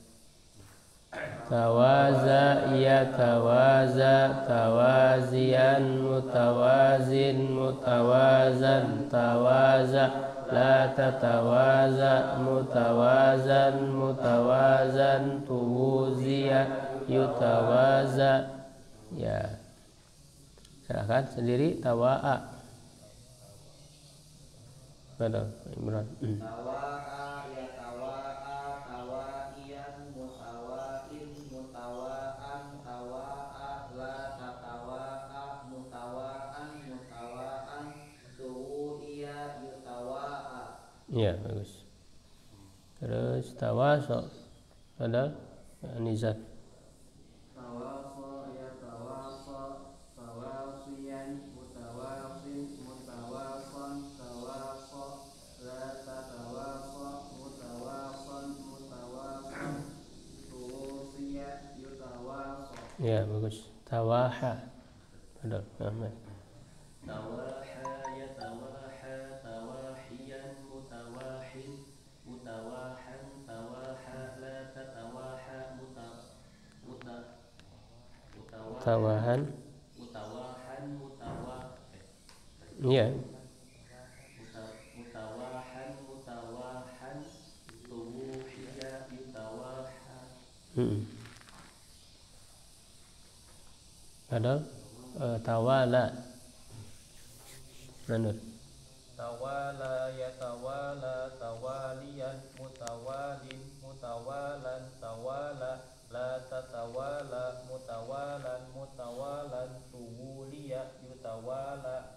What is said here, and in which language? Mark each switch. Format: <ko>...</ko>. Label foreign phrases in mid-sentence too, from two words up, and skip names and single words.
<ar>تَوَازَى، يَتَوَازَى، تَوَازِيًا، مُتَوَازٍ، مُتَوَازًى، تَوَازَ، لَا تَتَوَازَ، مُتَوَازًى، مُتَوَازًى، تُوُوزِيَ، يُتَوَازَى.</ar> <id>Ya, serahkan sendiri. Tawa'a. Betul, Imran.</id> <ar>تَوَاعَى، يَتَوَاعَى، تَوَاعِيًا، مُتَوَاعٍ، مُتَوَاعًى، تَوَاعَ، لَا تَتَوَاعَ، مُتَوَاعًى، مُتَوَاعًى، تُوُوعِيَ، يُتَوَاعَى.</ar> <id>Ya, bagus. Terus tawaso. Ada Nizar.</id> <ar>تَوَاصَى، يَتَوَاصَى، تَوَاصِيًا، مُتَوَاصٍ، مُتَوَاصًى، تَوَاصَ، لَا تَتَوَاصَ، مُتَوَاصًى، مُتَوَاصًى، تُوُوصِيَ، يُتَوَاصَى.</ar> <id>Ya, bagus. Tawaha. Betul, Ahmad.</id> <ar>تَوَاهَى، يَتَوَاهَى، تَوَاهِيًا، مُتَوَاهٍ، مُتَوَاهًى، تَوَاهَ، لَا تَتَوَاهَ, Tawahan. mutawahan,</ar> <id>Ya.</id> <ar>مُتَوَاهًى، مُتَوَاهًى، تُوُوهِيَ، يُتَوَاهَى.</ar> <id>Ada tawala. Manur.</id> <ar>تَوَالَى، يَتَوَالَى، تَوَالِيًا، مُتَوَالٍ، مُتَوَالًى، تَوَالَ, لَا تَتَوَالَ، مُتَوَالًى، مُتَوَالًى، تُوُولِيَ، يُتَوَالَى.</ar>